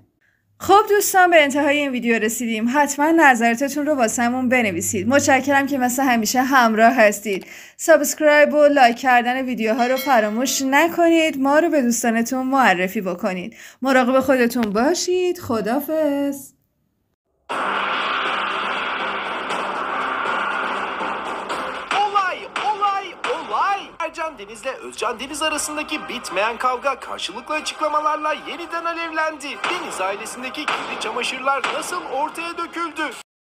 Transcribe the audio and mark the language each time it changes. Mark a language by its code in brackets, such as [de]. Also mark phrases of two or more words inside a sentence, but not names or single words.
[fa] خب دوستان، به انتهای این ویدیو رسیدیم. حتما نظراتتون رو واسمون بنویسید. متشکرم که مثل همیشه همراه هستید. سابسکرایب و لایک کردن ویدیوها رو فراموش نکنید. ما رو به دوستانتون معرفی بکنید. مراقب خودتون باشید. خداحافظ. [tr] Ercan Deniz'le Özcan Deniz arasındaki bitmeyen kavga karşılıklı açıklamalarla yeniden alevlendi. Deniz ailesindeki kirli çamaşırlar nasıl ortaya döküldü?